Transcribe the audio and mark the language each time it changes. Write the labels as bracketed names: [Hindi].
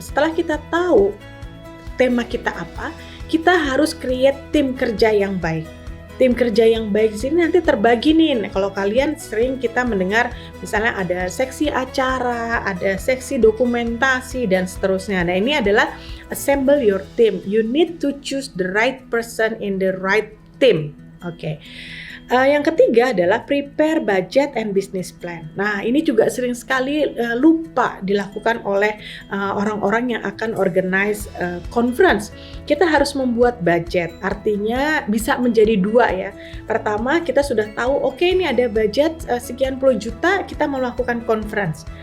[Indonesian] Setelah kita tahu tema kita apa, kita harus create tim kerja yang baik. Tim kerja yang baik di sini nanti terbagi nih. Kalau kalian sering kita mendengar misalnya ada seksi acara, ada seksi dokumentasi dan seterusnya. Nah, ini adalah [English] assemble your team. You need to choose the right person in the right team. [Indonesian] Oke. Yang ketiga adalah [English] prepare budget and business plan. [Indonesian] Nah, ini juga sering sekali lupa dilakukan oleh orang-orang yang akan organize conference. Kita harus membuat budget, artinya bisa menjadi 2 ya. Pertama, kita sudah tahu, oke, ini ada budget sekian puluh juta, kita mau melakukan conference.